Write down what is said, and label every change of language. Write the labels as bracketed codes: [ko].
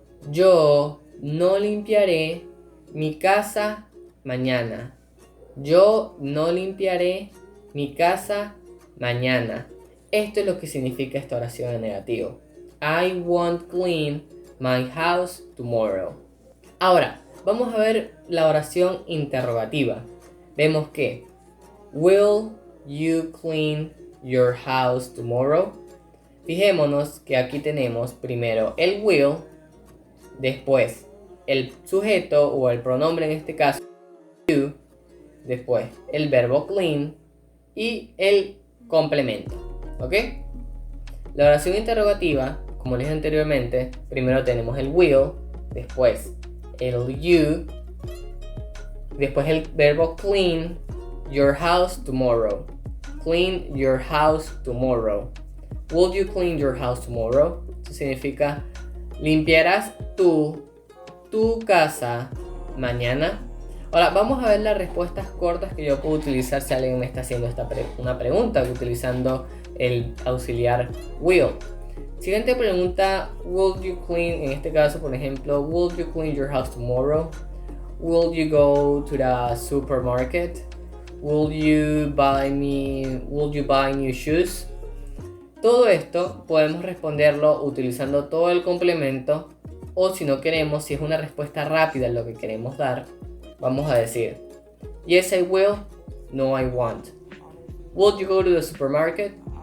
[es] Yo no limpiaré mi casa mañana. Yo no limpiaré mi casa mañana. Esto es lo que significa esta oración en negativo. [en] I won't clean my house tomorrow. [es] Ahora, vamos a ver la oración interrogativa. Vemos que [en] will you clean your house tomorrow? [es] Fijémonos que aquí tenemos primero el will, después el sujeto o el pronombre en este caso you, después el verbo clean y el complemento. ¿Ok? La oración interrogativa, como les dije anteriormente, primero tenemos el will, después el you, después el verbo [en] clean your house tomorrow. Clean your house tomorrow. Will you clean your house tomorrow? [es] Eso significa limpiarás tu casa mañana. Ahora vamos a ver las respuestas cortas que yo puedo utilizar si alguien me está haciendo una pregunta utilizando el auxiliar will. Siguiente pregunta, [en] will you clean, [es] en este caso por ejemplo, [en] will you clean your house tomorrow? Will you go to the supermarket? Will you buy new shoes? [es] Todo esto podemos responderlo utilizando todo el complemento, o si no queremos, si es una respuesta rápida lo que queremos dar, vamos a decir [en] yes I will, no I won't. Will you go to the supermarket?